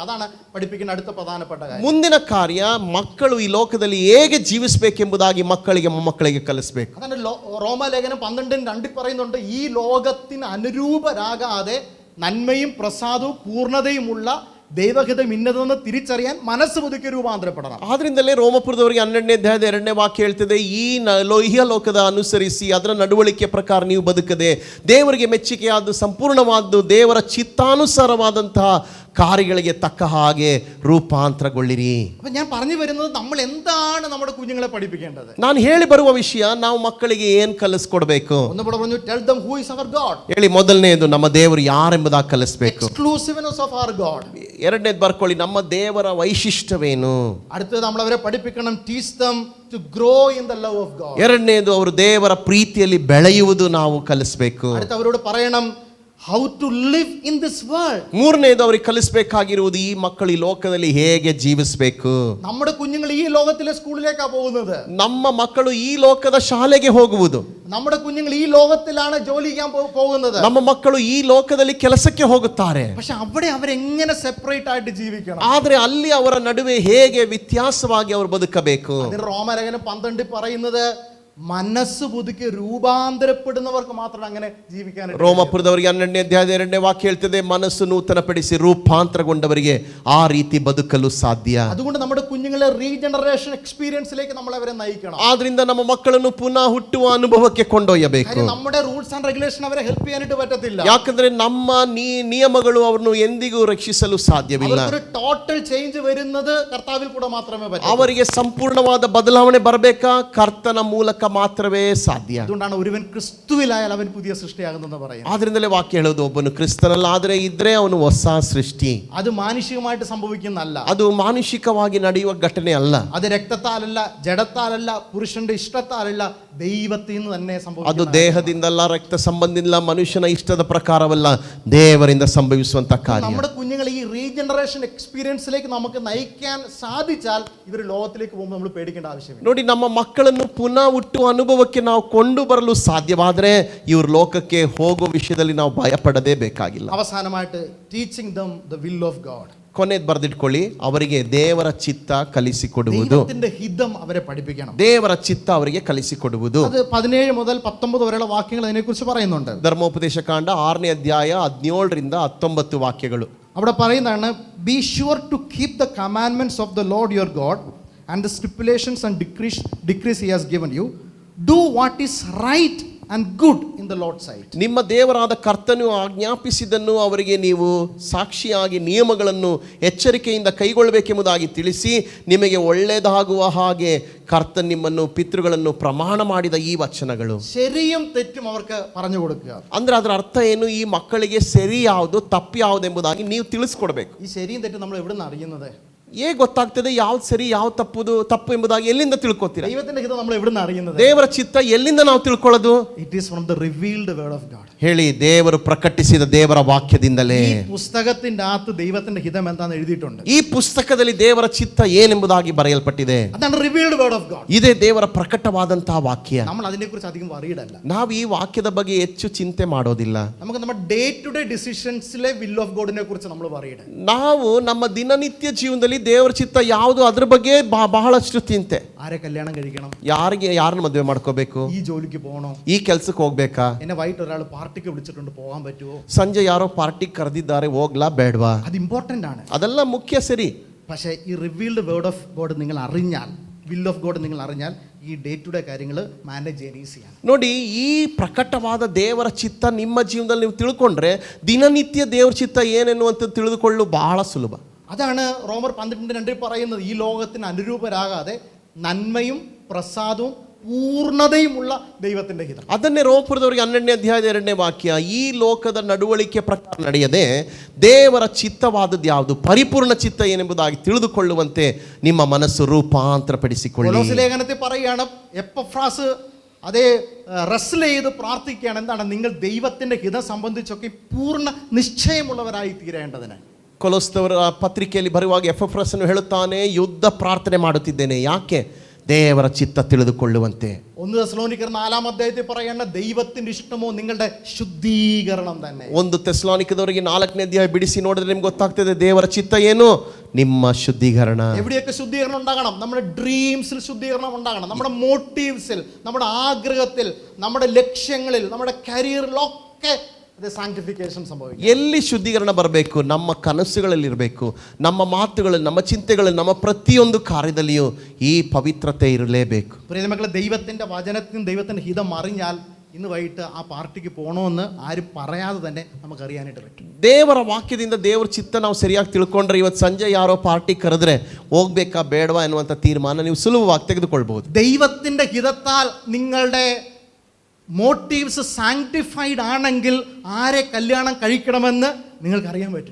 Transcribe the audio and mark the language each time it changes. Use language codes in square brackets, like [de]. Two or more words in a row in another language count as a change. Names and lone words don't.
[ml] അതാണ് പഠിപ്പിക്കുന്ന അടുത്ത പ്രധാനപ്പെട്ട കാര്യം. [kn] ಮುಂದಿನ ಕಾರ್ಯ, ಮಕ್ಕಳು ಈ ಲೋಕದಲ್ಲಿ ಹೇಗೆ ಜೀವಿಸಬೇಕೆಂಬುದಾಗಿ ಮೊಮ್ಮಕ್ಕಳಿಗೆ ಕಲಿಸಬೇಕು. [ml] അതാണ് റോമാലേഖനം 12:2 പറയുന്നുണ്ട്, ഈ ലോകത്തിന് അനുരൂപരാകാതെ നന്മയും പ്രസാദവും പൂർണ്ണതയുമുള്ള ദൈവഹിതം ഇന്നതെന്ന് തിരിച്ചറിയാൻ മനസ്സ് പുതുക്കി രൂപാന്തരപ്പെടണം. [kn] ಆದ್ರಿಂದಲೇ ರೋಮಪುರದವರಿಗೆ 12ನೇ ಅಧ್ಯಾಯದ 2ನೇ ವಾಕ್ಯ ಹೇಳ್ತದೆ, ಈ ಲೋಕದ ಅನುಸರಿಸಿ ಅದರ ನಡವಳಿಕೆ ಪ್ರಕಾರ ನೀವು ಬದುಕದೆ ದೇವರಿಗೆ ಮೆಚ್ಚುಗೆಯಾದ ಸಂಪೂರ್ಣವಾದ್ದು ದೇವರ ಚಿತ್ತಾನುಸಾರವಾದಂತಹ ಕಾರ್ಯಗಳಿಗೆ ತಕ್ಕ ಹಾಗೆ ರೂಪಾಂತರಗೊಳ್ಳಿರಿ. [ml] അപ്പോൾ ഞാൻ പറഞ്ഞു വരുന്നത്, നമ്മൾ എന്താണ് നമ്മുടെ കുഞ്ഞുങ്ങളെ പഠിപ്പിക്കേണ്ടത്? [kn] ನಾನು ಹೇಳಿ ಬರುವ ವಿಷಯ, ನಾವು ಮಕ್ಕಳಿಗೆ ಏನು ಕಲಿಸ್ಕೊಡ್ಬೇಕು? [ml] ഒന്ന് പറഞ്ഞു, [en] tell them who is our God. [kn] ಹೇಳಿ, ಮೊದಲನೇದು ನಮ್ಮ ದೇವರು ಯಾರೆಂಬುದಾಗಿ ಕಲಿಸ್ಬೇಕು. [en] Exclusiveness of our God. [kn] ಎರಡನೇದು ಬರ್ಕೊಳ್ಳಿ, ನಮ್ಮ ದೇವರ ವೈಶಿಷ್ಟ್ಯವೇನು. [ml] അടുത്തത് നമ്മൾ അവരെ പഠിപ്പിക്കണം, [en] teach them to grow in the love of God. [kn] ಎರಡನೇದು ಅವರು ದೇವರ ಪ್ರೀತಿಯಲ್ಲಿ ಬೆಳೆಯುವುದು ನಾವು ಕಲಿಸ್ಬೇಕು. [ml] അടുത്ത അവരോട് പറയണം [en] how to live in this world. [kn] ಮೂರನೇದು ಅವರಿಗೆ ಕಲಿಸಬೇಕಾಗಿರುವುದು, ಈ ಮಕ್ಕಳು ಈ ಲೋಕದಲ್ಲಿ ಹೇಗೆ ಜೀವಿಸಬೇಕು. [ml] നമ്മുടെ കുഞ്ഞുങ്ങൾ ഈ ലോകത്തിലെ സ്കൂളിലേക്കാണ് പോകുന്നത്. [kn] ನಮ್ಮ ಮಕ್ಕಳು ಈ ಲೋಕದ ಶಾಲೆಗೆ ಹೋಗುವುದು. [ml] നമ്മുടെ കുഞ്ഞുങ്ങൾ ഈ ലോകത്തിലാണ് ജോലി ചെയ്യാൻ പോകുന്നത്. [kn] ನಮ್ಮ ಮಕ್ಕಳು ಈ ಲೋಕದಲ್ಲಿ ಕೆಲಸಕ್ಕೆ ಹೋಗುತ್ತಾರೆ. [ml] പക്ഷെ അവിടെ അവരെങ്ങനെ സെപ്പറേറ്റ് ആയിട്ട് ജീവിക്കണം? [kn] ಆದರೆ ಅಲ್ಲಿ ಅವರ ನಡುವೆ ಹೇಗೆ ವ್ಯತ್ಯಾಸವಾಗಿ ಅವರು ಬದುಕಬೇಕು. [ml] അതിന് റോമലേഖനം 12 പറയുന്നത്, മനസ്സ് പുതുക്കി രൂപാന്തരപ്പെടുന്നവർക്ക് മാത്രമേ അങ്ങനെ ജീവിക്കാൻ. [kn] ರೋಮಪುರದವರಿಗೆ 12ನೇ ಅಧ್ಯಾಯದ 2ನೇ ವಾಕ್ಯ ಹೇಳ್ತದೆ, ಮನಸ್ಸು ನೂತನಪಡಿಸಿ ರೂಪಾಂತರಗೊಂಡವರಿಗೆ ಆ ರೀತಿ ಬದುಕಲು ಸಾಧ್ಯ. [ml] അതുകൊണ്ട് നമ്മുടെ കുഞ്ഞുങ്ങളെ [en] regeneration experience [ml] നമ്മൾ അവരെ നയിക്കണം. [kn] ಆದ್ರಿಂದ ನಮ್ಮ ಮಕ್ಕಳನ್ನು ಪುನಃ ಹುಟ್ಟುವ ಅನುಭವಕ್ಕೆ ಕೊಂಡೊಯ್ಯಬೇಕು. [ml] നമ്മുടെ [en] rules and regulation [ml] ಅವരെ ಹೆಲ್ಪ್ ചെയ്യാനായിട്ട് പറ്റത്തില്ല. [kn] ಯಾಕಂದ್ರೆ ನಮ್ಮ ನಿಯಮಗಳು ಅವರನ್ನು ಎಂದಿಗೂ ರಕ್ಷಿಸಲು ಸಾಧ್ಯವಿಲ್ಲ. [en] total change [ml] വരുന്നത് കർത്താവിൽ കൂടെ മാത്രമേ പറ്റൂ. [kn] ಅವರಿಗೆ ಸಂಪೂರ್ಣವಾದ ಬದಲಾವಣೆ ಬರಬೇಕಾ? ಕರ್ತನ ಮೂಲಕ ಮಾತ್ರವೇ ಸಾಧ್ಯ. [ml] അതുകൊണ്ടാണ് ഒരുവൻ ക്രിസ്തുവിലായാൽ അവൻ പുതിയ സൃഷ്ടിയാകുന്നെന്ന് പറയുന്നത്. [kn] ಆದ್ರಿಂದಲೇ ವಾಕ್ಯ ಹೇಳೋದು, ಒಬ್ಬನು ಕ್ರಿಸ್ತನಲ್ಲಾದರೆ ಇದ್ರೆ ಅವನು ಹೊಸ ಸೃಷ್ಟಿ. [ml] ಅದು ಮಾನುಷಿಕമായിട്ട് സംഭവിക്കുന്നതല്ല. [kn] ಅದು ಮಾನುಷಿಕವಾಗಿ ನಡೆಯುವ ಘಟನೆ ಅಲ್ಲ. [ml] അത് രക്തത്താലല്ല, ജഡത്താലല്ല, പുരുഷന്റെ ഇഷ്ടത്താലല്ല, ദൈവത്തിൽ നിന്ന് തന്നെ സംഭവിക്കുന്നു. [kn] ಅದು ದೇಹದಿಂದಲ್ಲ, ರಕ್ತ ಸಂಬಂಧದಿಂದ, ಮನುಷ್ಯನ ಇಷ್ಟದ ಪ್ರಕಾರವಲ್ಲ, ದೇವರಿಂದ ಸಂಭವಿಸುವಂತ ಕಾರ್ಯ. [ml] നമ്മുടെ കുഞ്ഞുങ്ങൾ ഈ [en] regeneration experience [ml] നമുക്ക് നയിക്കാൻ സാധിച്ചാൽ ഇവർ ലോകത്തിലേക്ക് പോകുമ്പോൾ നമ്മൾ പേടിക്കേണ്ട ആവശ്യമില്ല. [kn] ನೋಡಿ, ನಮ್ಮ ಮಕ್ಕಳನ್ನು ಪುನಃ ಹುಟ್ಟುವ ಅನುಭವಕ್ಕೆ ನಾವು ಕೊಂಡು ಬರಲು ಸಾಧ್ಯವಾದರೆ ಇವರು ಲೋಕಕ್ಕೆ ಹೋಗೋ ವಿಷಯದಲ್ಲಿ ನಾವು ಭಯಪಡದೇ ಬೇಕಾಗಿಲ್ಲ. [en] അവസാനമായിട്ട് ടീച്ചിങ് them the will of God. [kn] ಕೊನೆಗೆ ಬರೆದಿಟ್ಕೊಳ್ಳಿ, ಅವರಿಗೆ ದೇವರ ಚಿತ್ತ ಕಲಿಸಿಕೊಡುವುದು. [ml] ദൈവത്തിന്റെ ഹിതം അവരെ പഠിപ്പിക്കണം. [kn] ದೇವರ ಚಿತ್ತ ಅವರಿಗೆ ಕಲಿಸಿಕೊಡುವುದು. [ml] അത് 17 മുതൽ 19 വരെയുള്ള വാക്യങ്ങൾ അതിനെക്കുറിച്ച് പറയുന്നുണ്ട്. [kn] ಧರ್ಮೋಪದೇಶ ಕಾಂಡ 6ನೇ ಅಧ್ಯಾಯ 17ರಿಂದ 19 ವಾಕ್ಯಗಳು. [ml] അവിടെ പറയുന്നതാണ്, [en] be sure to keep the commandments of the Lord your God and the stipulations and decrees he has given you. Do what is right and good in the Lord's sight. [kn] ನಿಮ್ಮ ದೇವರಾದ ಕರ್ತನು ಆಜ್ಞಾಪಿಸಿದ್ದನ್ನು ಅವರಿಗೆ ನೀವು ಸಾಕ್ಷಿಯಾಗಿ ನಿಯಮಗಳನ್ನು ಎಚ್ಚರಿಕೆಯಿಂದ ಕೈಗೊಳ್ಳಬೇಕೆಂಬುದಾಗಿ ತಿಳಿಸಿ ನಿಮಗೆ ಒಳ್ಳೆಯದಾಗುವ ಹಾಗೆ ಕರ್ತನ್ ನಿಮ್ಮನ್ನು ಪಿತೃಗಳನ್ನು ಪ್ರಮಾಣ ಮಾಡಿದ ಈ ವಚನಗಳು. [ml] ശരിയും തെറ്റും അവർക്ക് പറഞ്ഞു കൊടുക്കുക. [kn] ಅಂದ್ರೆ ಅದರ ಅರ್ಥ ಏನು? ಈ ಮಕ್ಕಳಿಗೆ ಸರಿ ಯಾವುದು ತಪ್ಪು ಯಾವುದು ಎಂಬುದಾಗಿ ನೀವು ತಿಳಿಸ್ಕೊಡ್ಬೇಕು. [ml] ഈ ശരിയും തെറ്റും നമ്മൾ എവിടെ നിന്ന് അറിയുന്നത്? [kn] ಹೇಗೆ ಗೊತ್ತಾಗ್ತದೆ ಯಾವ್ದು ಸರಿ ಯಾವ್ದು ತಪ್ಪು ಎಂಬುದಾಗಿ? ಎಲ್ಲಿಂದ ತಿಳ್ಕೊತೀರಾ? [ml] ദൈവത്തിന്റെ ഹിതം നമ്മൾ എവിടെ നിന്ന് അറിയുന്നത്? [kn] ದೇವರ ಚಿತ್ತ ಎಲ್ಲಿಂದ ನಾವು ತಿಳ್ಕೊಳ್ಳೋದು? [en] It is from the revealed word of God. [kn] ಹೇಳಿ, ದೇವರು ಪ್ರಕಟಿಸಿದ ದೇವರ ವಾಕ್ಯದಿಂದಲೇ. [ml] ഈ പുസ്തകത്തിന്റെ അകത്ത് ദൈവത്തിന്റെ ഹിതം എന്താണെന്ന് എഴുതിയിട്ടുണ്ട്. [kn] ಈ ಪುಸ್ತಕದಲ್ಲಿ ದೇವರ ಚಿತ್ತ ಏನೆಂಬುದಾಗಿ ಬರೆಯಲ್ಪಟ್ಟಿದೆ. [en] അതാണ് revealed word of God. [kn] ಇದೇ ದೇವರ ಪ್ರಕಟವಾದಂತಹ ವಾಕ್ಯ. [ml] നമ്മൾ അതിനെക്കുറിച്ച് അധികം worried അല്ല. [kn] ನಾವು ಈ ವಾಕ್ಯದ ಬಗ್ಗೆ ಹೆಚ್ಚು ಚಿಂತೆ ಮಾಡೋದಿಲ್ಲ. [ml] നമുക്ക് നമ്മുടെ [en] day to day decisions will of God [ml] കുറിച്ച് നമ്മൾ worried. [kn] ನಾವು ನಮ್ಮ ದಿನನಿತ್ಯ ಜೀವನದಲ್ಲಿ ದೇವರ ಚಿತ್ತ ಯಾವುದು ಅದ್ರ ಬಗ್ಗೆ ಬಹಳಷ್ಟು ಚಿಂತೆ. [ml] ആരെ കല്യാണം കഴിക്കണം? [kn] ಯಾರನ್ನ ಮದುವೆ ಮಾಡ್ಕೋಬೇಕು? [ml] ഈ ജോലിക്ക് പോകണോ? [kn] ಈ ಕೆಲ್ಸಕ್ಕೆ ಹೋಗ್ಬೇಕಾ? [ml] എന്നെ വൈകിട്ട് ഒരാൾ പാർട്ടിക്ക് വിളിച്ചിട്ടുണ്ട്, പോകാൻ പറ്റുമോ? [kn] ಸಂಜೆ ಯಾರೋ ಪಾರ್ಟಿಗೆ ಕರೆದಿದ್ದಾರೆ, ಹೋಗ್ಲಾ ಬೇಡವಾ? [ml] അത് ഇമ്പോർട്ടൻ്റ് ആണ്. [kn] ಅದೆಲ್ಲ ಮುಖ್ಯ, ಸರಿ. [ml] പക്ഷേ ഈ [en] revealed word of God [ml] നിങ്ങൾ അറിഞ്ഞാൽ, [en] will of God [ml] നിങ്ങൾ അറിഞ്ഞാൽ ഈ [en] day to day [ml] കാര്യങ്ങൾ മാനേജ് ചെയ്യാൻ ഈസിയാണ്. [kn] ನೋಡಿ, ಈ ಪ್ರಕಟವಾದ ದೇವರ ಚಿತ್ತ ನಿಮ್ಮ ಜೀವನದಲ್ಲಿ ನೀವು ತಿಳ್ಕೊಂಡ್ರೆ ದಿನನಿತ್ಯ ದೇವರ ಚಿತ್ತ ಏನೆನ್ನುವಂತ ತಿಳಿದುಕೊಳ್ಳಲು ಬಹಳ ಸುಲಭ. [ml] അതാണ് റോമർ 12:2 പറയുന്നത്. ഈ ലോകത്തിന് അനുരൂപരാകാതെ നന്മയും പ്രസാദവും പൂർണ്ണതയുമുള്ള ദൈവത്തിന്റെ ഹിതം. [kn] ಅದನ್ನೇ ರೋಮಪುರದವರಿಗೆ 12ನೇ ಅಧ್ಯಾಯದ 2ನೇ ವಾಕ್ಯ. ಈ ಲೋಕದ ನಡವಳಿಕೆ ಪ್ರಕಾರ ನಡೆಯದೆ ದೇವರ ಚಿತ್ತವಾದದ್ದು ಯಾವುದು, ಪರಿಪೂರ್ಣ ಚಿತ್ತ ಏನೆಂಬುದಾಗಿ ತಿಳಿದುಕೊಳ್ಳುವಂತೆ ನಿಮ್ಮ ಮನಸ್ಸು ರೂಪಾಂತರಪಡಿಸಿಕೊಳ್ಳಿ. [ml] കൊലോസ്യ ലേഖനത്തിൽ പറയുകയാണ്, എപ്പഫ്രാസ് അതേ റെസ്ൽ ചെയ്ത് പ്രാർത്ഥിക്കുകയാണ്. എന്താണ്? നിങ്ങൾ ദൈവത്തിന്റെ ഹിതം സംബന്ധിച്ചൊക്കെ പൂർണ്ണ നിശ്ചയമുള്ളവരായി തീരേണ്ടതിന്. [kn] ಕೊಲೊಸ್ದವರ ಪತ್ರಿಕೆಯಲ್ಲಿ ಬರುವಾಗ ಎಪಫ್ರಸನು ಹೇಳುತ್ತಾನೆ, ಯುದ್ಧ ಪ್ರಾರ್ಥನೆ ಮಾಡುತ್ತಿದ್ದೇನೆ. ಯಾಕೆ? ದೇವರ ಚಿತ್ತ ತಿಳಿದುಕೊಳ್ಳುವಂತೆ. [ml] 1 തെസ്സലോനിക്കർ 4-ാം അധ്യായത്തിൽ പറയുന്ന ദൈവത്തിന്റെ ഇഷ്ടമോ നിങ്ങളുടെ ശുദ്ധീകരണം തന്നെ. [kn] 1 തെസ്സലോനിಕದವರಿಗೆ 4ನೇ ಅಧ್ಯಾಯ ಬಿಡಿಸಿ ನೋಡಿದ್ರೆ ನಿಮ್ಗೆ ಗೊತ್ತಾಗ್ತದೆ ದೇವರ ಚಿತ್ತ ಏನು, ನಿಮ್ಮ ಶುದ್ಧೀಕರಣ. [ml] എവിടെയൊക്കെ ശുദ്ധീകരണം ഉണ്ടാകണം? നമ്മുടെ ഡ്രീംസിൽ ശുദ്ധീകരണം ഉണ്ടാകണം, നമ്മുടെ മോട്ടീവ്സിൽ, നമ്മുടെ ആഗ്രഹത്തിൽ, നമ്മുടെ ലക്ഷ്യങ്ങളിൽ, നമ്മുടെ കരിയറിലൊക്കെ ಸಾಂಕ್ಟಿಫಿಕೇಶನ್ ಸಂಭವಿക്കും. [kn] ಎಲ್ಲಿ ಶುದ್ಧೀಕರಣ ಬರಬೇಕು? ನಮ್ಮ ಕನಸುಗಳಲ್ಲಿ ಇರಬೇಕು, ನಮ್ಮ ಮಾತುಗಳಲ್ಲಿ, ನಮ್ಮ ಚಿಂತೆಗಳಲ್ಲಿ, ನಮ್ಮ ಪ್ರತಿಯೊಂದು ಕಾರ್ಯದಲ್ಲಿಯೂ ಈ ಪವಿತ್ರತೆ ಇರಲೇಬೇಕು. [ml] പ്രിയമക്കളെ, ദൈവത്തിന്റെ വചനത്തിനും ദൈവത്തിന്റെ ഹിതം അറിഞ്ഞാൽ ഇന്ന് വൈകിട്ട് ആ പാർട്ടിക്ക് പോകണമെന്ന് ആരും പറയാതെ തന്നെ നമുക്ക് അറിയാനായിട്ട് പറ്റും. [kn] ದೇವರ ವಾಕ್ಯದಿಂದ ದೇವರ ಚಿತ್ತ ನಾವು ಸರಿಯಾಗಿ ತಿಳ್ಕೊಂಡ್ರೆ ಇವತ್ತು ಸಂಜೆ ಯಾರೋ ಪಾರ್ಟಿ ಕರೆದ್ರೆ ಹೋಗ್ಬೇಕಾ ಬೇಡವಾ ಎನ್ನುವಂಥ ತೀರ್ಮಾನ ನೀವು ಸುಲಭವಾಗಿ ತೆಗೆದುಕೊಳ್ಬಹುದು. [ml] ദൈവത്തിന്റെ ഹിതത്താൽ നിങ്ങളുടെ [en] motives sanctified [ml] ആണെങ്കിൽ ആരെ കല്യാണം കഴിക്കണമെന്ന് നിങ്ങൾക്ക് അറിയാൻ പറ്റും.